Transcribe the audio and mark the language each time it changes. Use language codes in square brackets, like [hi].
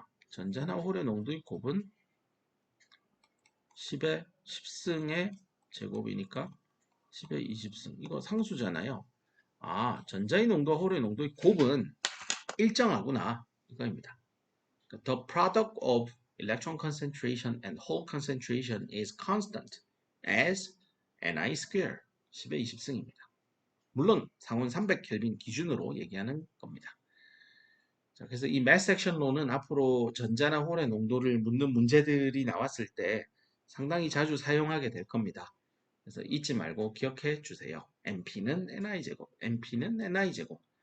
[ko] 전자나 홀의 농도의 곱은 10의 10승의 제곱이니까 10의 20승. 이거 상수잖아요. 전자의 농도와 홀의 농도의 곱은 일정하구나. 이거입니다. [en] The product of electron concentration and hole concentration is constant as ni square [ko] 10의 20승입니다. 물론 상온 300켈빈 기준으로 얘기하는 겁니다. 자, 그래서 이 mass action law는 앞으로 전자나 홀의 농도를 묻는 문제들이 나왔을 때 상당히 자주 사용하게 될 겁니다. 그래서 잊지 말고 기억해 주세요. NP는 NI제곱, NP는 NI제곱.